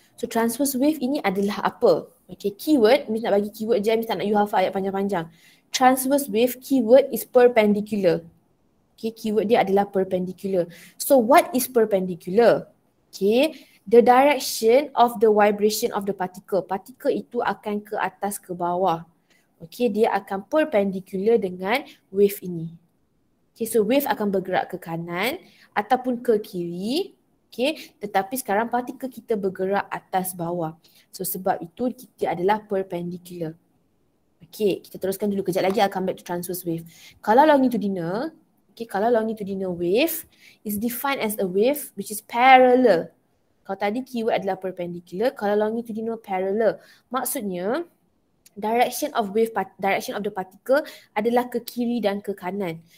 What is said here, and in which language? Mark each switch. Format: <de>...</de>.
<ms>So transverse wave ini adalah apa? Okay, keyword, Miss nak bagi keyword je, Miss tak nak you hafal ayat panjang-panjang.</ms> <en>Transverse wave, keyword is perpendicular.</en> <ms>Okay, keyword dia adalah perpendicular.</ms> <en>So what is perpendicular? Okay, the direction of the vibration of the particle.</en> <ms>Particle itu akan ke atas ke bawah. Okay, dia akan perpendicular dengan wave ini. Okay, so wave akan bergerak ke kanan ataupun ke kiri. Okay, tetapi sekarang partikel kita bergerak atas bawah. So sebab itu kita adalah perpendicular. Okay, kita teruskan dulu kejap lagi,</ms> <en>I'll come back to transverse wave. Kalau longitudinal, okay, kalau longitudinal wave is defined as a wave which is parallel.</en> <ms>Kalau tadi keyword adalah perpendicular, kalau longitudinal parallel, maksudnya direction of the particle adalah ke kiri dan ke kanan.</ms>